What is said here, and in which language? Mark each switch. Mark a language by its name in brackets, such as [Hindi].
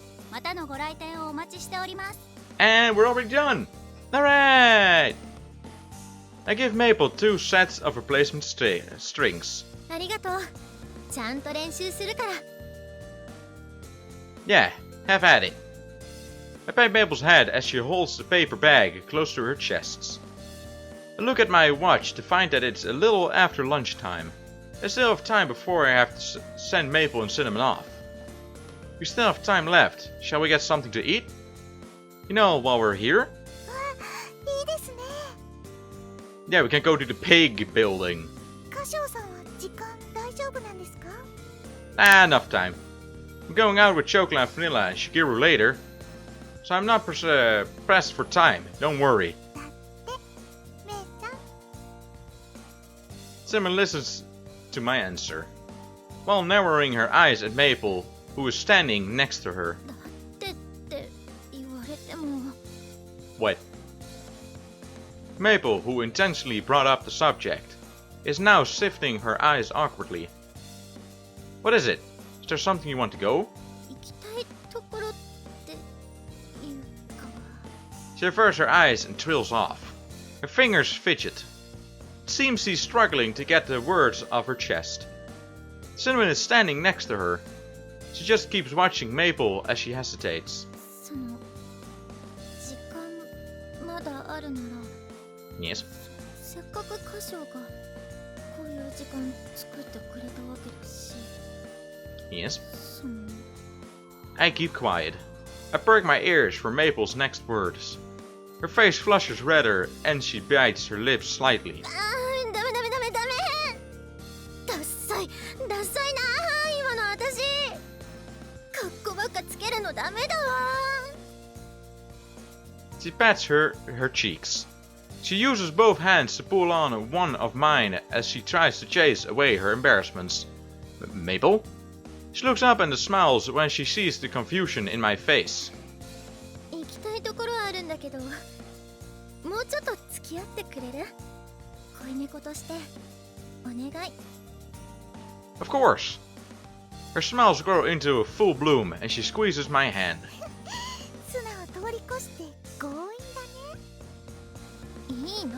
[Japanese] またのご来店をお待ちしております。 [English] And we're already done. Alright! I give Maple 2 sets of replacement strings. [Japanese] ありがとう。ちゃんと練習するから。 [English] Yeah, have at it. I pat Maple's head as she holds the paper bag close to her chest. I look at my watch to find that it's a little after lunchtime. I still have time before I have to send Maple and Cinnamon off. We still have time left. Shall we get something to eat? You know, while we're here? [Japanese] いいですね。 [English] Yeah, we can go to the pig building. [Japanese] 歌唱さんは時間大丈夫なんですか？ [English] Ah, enough time. I'm going out with Chocolate and Vanilla and Shigeru later, so I'm not pressed for time, don't worry. [Japanese] だってめいちゃん。 [English] Cinnamon listens to my answer, while narrowing her eyes at Maple, who is standing next to her. [Japanese] だってって言われても。 [English] What? Maple, who intentionally brought up the subject, is now shifting her eyes awkwardly. What is it? Is there something you want to go? [Japanese] 行きたいところっていうか。 [English] She averts her eyes and trails off. Her fingers fidget. It seems she's struggling to get the words off her chest. Cinnamon is standing next to her. She just keeps watching Maple as she hesitates. [Japanese] その時間まだあるなら。 [English] Yes. [Japanese] せっかく歌唱がこういう時間作ってくれたわけだし。 [English] Yes. [Japanese] その。 [English] I keep quiet. I perk my ears for Maple's next words. Her face flushes redder and she bites her lips slightly. [Japanese] ダメダメダメダメ。ダッサいダッサいな今の私。かっこばっかつけるのダメだわ。 [English] She pats her cheeks. She uses both hands to pull on one of mine as she tries to chase away her embarrassments. Maple? She looks up and smiles when she sees the confusion in my face. [Japanese] 行きたいところはあるんだけど、もうちょっと付き合ってくれる？恋猫としてお願い。 [English] Of course. Her smiles grow into a full bloom and she squeezes my hand. [Japanese] 素直通り越して強引だね。いいの。